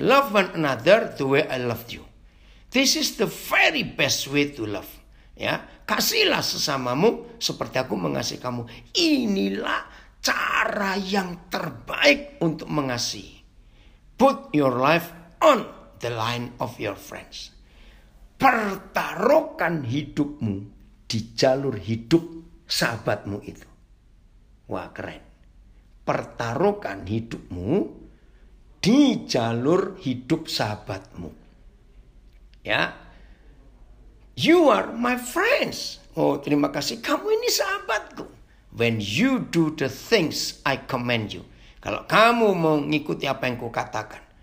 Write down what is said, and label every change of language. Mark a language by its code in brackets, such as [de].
[en] Love one another the way I loved you. This is the very best way to love. [id] Ya, kasihlah sesamamu seperti aku mengasihi kamu. Inilah cara yang terbaik untuk mengasihi. [en] Put your life on the line of your friends. [id] Pertaruhkan hidupmu di jalur hidup sahabatmu itu. Wah, keren. Pertaruhkan hidupmu di jalur hidup sahabatmu. Ya. [en] You are my friends. [id] Oh, terima kasih. Kamu ini sahabatku. [en] When you do the things I command you. [id] Kalau kamu mau ngikuti apa yang kukatakan.